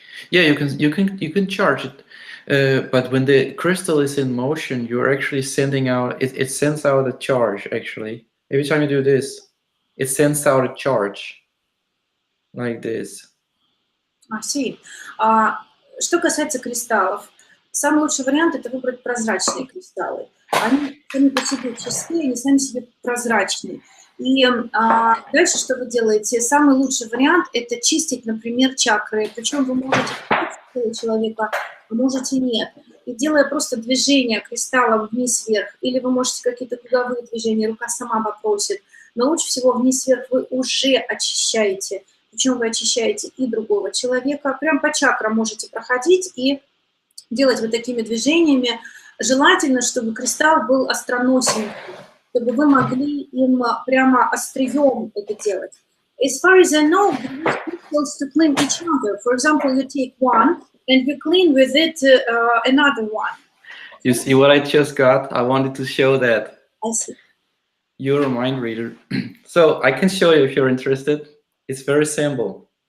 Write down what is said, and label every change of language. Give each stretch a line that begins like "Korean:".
English: Yeah, you can charge it. But when the crystal is in motion, you're actually sending out, it sends out a charge, actually. Every time you do this, it sends out a charge, like this. I see.
Russian: Что касается кристаллов, самый лучший вариант – это выбрать прозрачные кристаллы. Они сами по себе чистые, они сами себе прозрачные. И дальше что вы делаете? Самый лучший вариант – это чистить, например, чакры. Причем вы можете человека, а можете нет. И делая просто движение кристаллом вниз-вверх, или вы можете какие-то круговые движения, рука сама попросит, но лучше всего вниз-вверх вы уже очищаете. Причем вы очищаете и другого человека. Прям по чакрам можете проходить и делать вот такими движениями. Желательно, чтобы кристалл был остроносен, чтобы вы могли им прямо острием это делать.
English: As far as I know, we use crystals to clean each other. For example, you take one and you clean with it another one. You see what I just got? I wanted to show that. I see. You're a mind reader. So I can show you if you're interested. It's very simple.